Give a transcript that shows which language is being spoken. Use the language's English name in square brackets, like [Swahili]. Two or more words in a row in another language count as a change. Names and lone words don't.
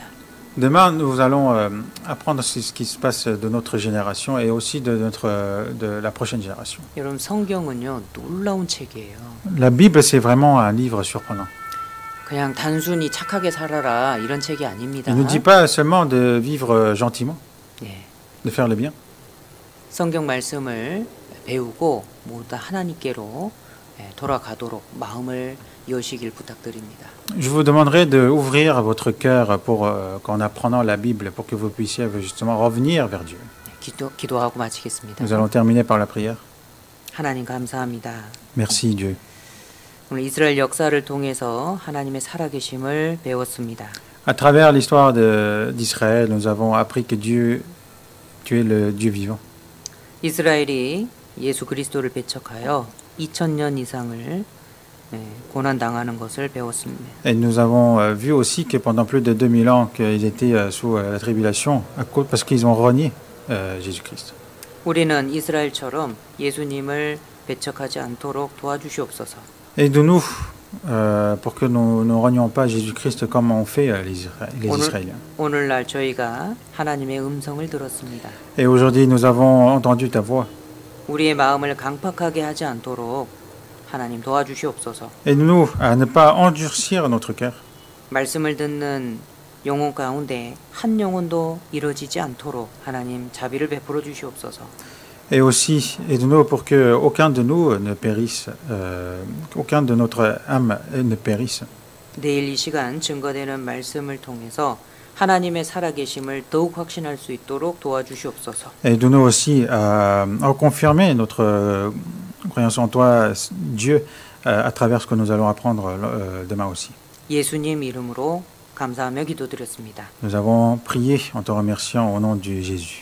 [French] Demain, nous allons apprendre ce qui se passe de notre génération et aussi de la prochaine génération. [Korean] 여러분 성경은요 놀라운 책이에요. [French] La Bible, c'est vraiment un livre surprenant. [Korean] 그냥 단순히 착하게 살아라 이런 책이 아닙니다. [French] Il ne dit pas seulement de vivre gentiment, [Korean] 예, [French] de faire le bien. [Korean] 성경 말씀을 배우고 모두 다 하나님께로 돌아가도록 마음을 여시길 부탁드립니다. [French] Je vous demanderai d'ouvrir votre cœur pour qu'en apprenant la Bible, pour que vous puissiez justement revenir vers Dieu. [Korean] 기도하고 마치겠습니다. [French] Nous allons terminer par la prière. [Korean] 하나님 감사합니다. [French] Merci Dieu. [Korean] 오늘 이스라엘 역사를 통해서 하나님의 살아계심을 배웠습니다. [French] À travers l'histoire d'Israël, nous avons appris que tu es le Dieu vivant. [Korean] 이스라엘이 예수 그리스도를 배척하여 2000년 이상을 고난당하는 것을 배웠습니다. [French] Et nous avons vu aussi que pendant plus de 2000 ans, qu'ils étaient sous la tribulation parce qu'ils ont renié Jésus-Christ. [Korean] 우리는 이스라엘처럼 예수님을 배척하지 않도록 도와주시옵소서. [French] Et de nous, pour que nous ne renions pas Jésus-Christ comme ont fait les Israéliens. [Korean] 오늘날 저희가 하나님의 음성을 들었습니다. [French] Et aujourd'hui, nous avons entendu ta voix. [Korean] 우리의 마음을 강팍하게 하지 않도록 하나님 도와주시옵소서. [French] Aide-nous à ne pas endurcir notre cœur. [Korean] 말씀을 듣는 영혼 가운데 한 영혼도 이루어지지 않도록 하나님 자비를 베풀어 주시옵소서. [French] Et aussi, aide-nous pour que aucun de nous ne périsse, qu'aucun de notre âme ne périsse. [Korean] 내일 이 시간 증거되는 말씀을 통해서 하나님의 살아계심을 더욱 확신할 수 있도록 도와주시옵소서. [French] Aide-nous aussi à confirmer notre croyance en toi, Dieu, à travers ce que nous allons apprendre demain aussi. [Korean] 예수님 이름으로 감사하며 기도드렸습니다. [French] Nous avons prié en te remerciant au nom de Jésus.